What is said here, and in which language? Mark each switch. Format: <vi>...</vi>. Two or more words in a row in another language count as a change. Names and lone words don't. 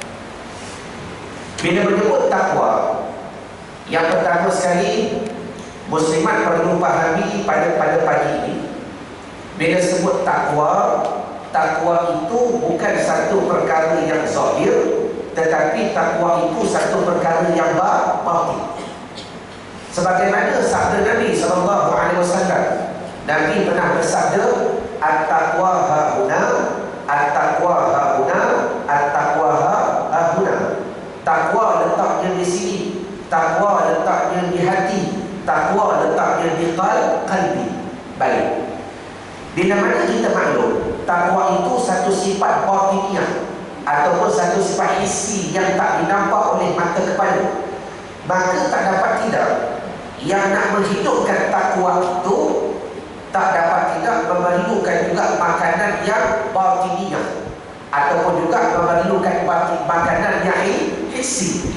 <ms>Bila menyebut takwa, yang pertama sekali muslimat perlu pahami pada pagi ini, bila sebut takwa, takwa itu bukan satu perkara yang zahir, tetapi takwa itu satu perkara yang batin. Sebagaimana sabda Nabi SAW, Nabi pernah bersabda,</ms> <ar>التقوى هاهنا، التقوى هاهنا، التقوى هاهنا.</ar> <ms>Takwa letaknya di sini, takwa letaknya di hati, takwa letaknya di qalbi. Baik, bila mana kita maklum takwa itu satu sifat batiniah ataupun satu sifat hissi yang tak dinampak oleh mata kepala, maka tak dapat tidak yang nak menghidupkan takwa itu tak dapat tidak memerlukan juga makanan yang batiniah ataupun juga memerlukan makanan yang hissi.</ms>